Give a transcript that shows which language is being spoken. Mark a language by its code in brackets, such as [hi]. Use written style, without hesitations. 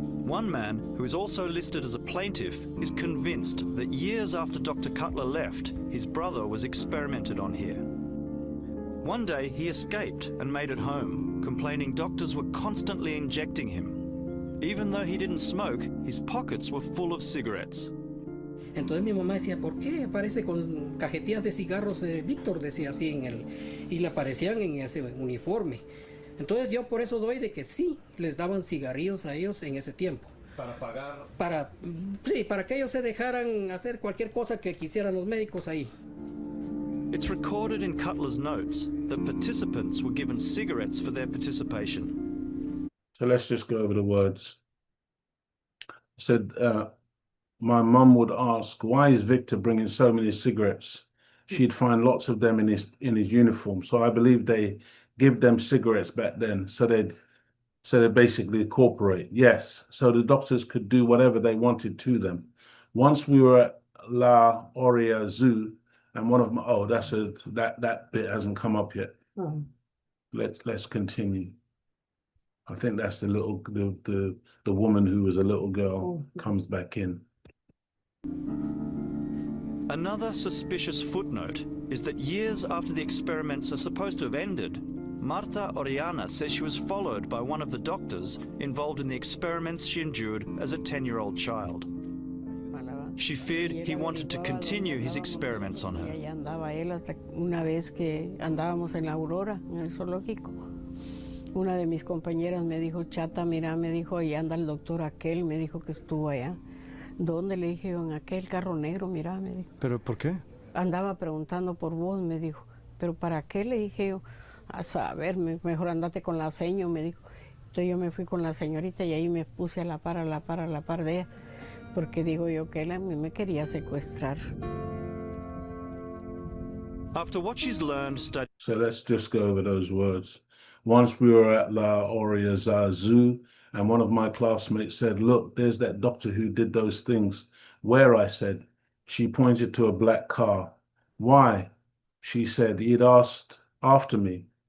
[en] One man, who is also listed as a plaintiff, is convinced that years after Dr. Cutler left, his brother was experimented on here. One day he escaped and made it home, complaining doctors were constantly injecting him. Even though he didn't smoke, his pockets were full of cigarettes. [es] Entonces mi mamá decía, ¿por qué aparece con cajetillas de cigarros de Víctor? Decía así y le aparecían en ese uniforme. Entonces yo por eso doy de que sí, les daban cigarrillos a ellos en ese tiempo. ¿Para pagar? Para que ellos se dejaran hacer cualquier cosa que quisieran los médicos ahí. [en] It's recorded in Cutler's notes that participants were given cigarettes for their participation. So let's just go over the words. It said, my mum would ask, why is Victor bringing so many cigarettes? She'd find lots of them in his uniform. So I believe they give them cigarettes back then. So they basically cooperate. Yes. So the doctors could do whatever they wanted to them. Once we were at La Oria Zoo, and one of my, that bit hasn't come up yet. Oh. Let's continue. I think that's the woman who was a little girl comes back in. Another suspicious footnote is that years after the experiments are supposed to have ended, Marta Oriana says she was followed by one of the doctors involved in the experiments she endured as a 10-year-old child. She feared he wanted to continue his experiments on her. [es] Y allá andaba él hasta una vez que andábamos en la Aurora, en el zoológico. Una de mis compañeras me dijo, Chata, mira, me dijo, ahí anda el doctor aquel, me dijo que estuvo allá. ¿Dónde? Le dije yo, en aquel carro negro, mira, me dijo. ¿Pero por qué? Andaba preguntando por vos, me dijo. ¿Pero para qué? Le dije yo, a saber, mejor andate con la seño, me dijo. Entonces yo me fui con la señorita y ahí me puse a la par de ella. Porque digo yo que él a mí me quería secuestrar. [en] After what she's learned, So let's just go over those words. Once we were at La Oria Zoo, and one of my classmates said, look, there's that doctor who did those things. Where? I said. She pointed to a black car. Why? She said, he'd asked after me.